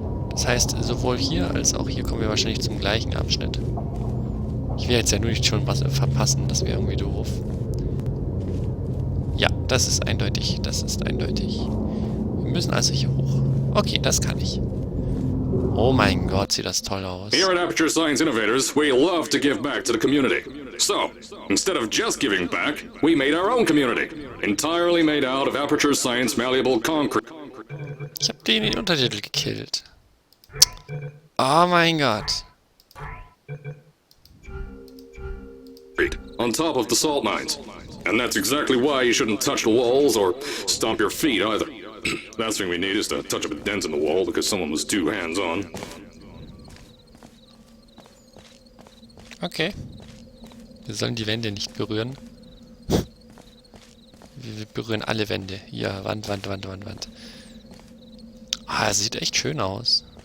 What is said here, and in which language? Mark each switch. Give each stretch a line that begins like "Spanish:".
German: Das heißt, sowohl hier als auch hier kommen wir wahrscheinlich zum gleichen Abschnitt. Ich will jetzt ja nur nicht schon was verpassen, das wäre irgendwie doof. Ja, das ist eindeutig, das ist eindeutig. Wir müssen also hier hoch. Okay, das kann ich. Oh mein Gott, sieht das toll aus.
English: Here at Aperture Science Innovators, we love to give back to the community. So, instead of just giving back, we made our own community. Entirely made out of Aperture Science malleable concrete.
German: Ich habe den Untertitel gekillt. Oh mein Gott.
English: On top of the salt mines. And that's exactly why you shouldn't touch the walls or stomp your feet either. Last thing we need is to touch up a dent in the wall because someone was too hands-on. Okay.
German: Wir sollen die Wände nicht berühren. Wir berühren alle Wände. Hier, Wand. Ah, es sieht echt schön aus.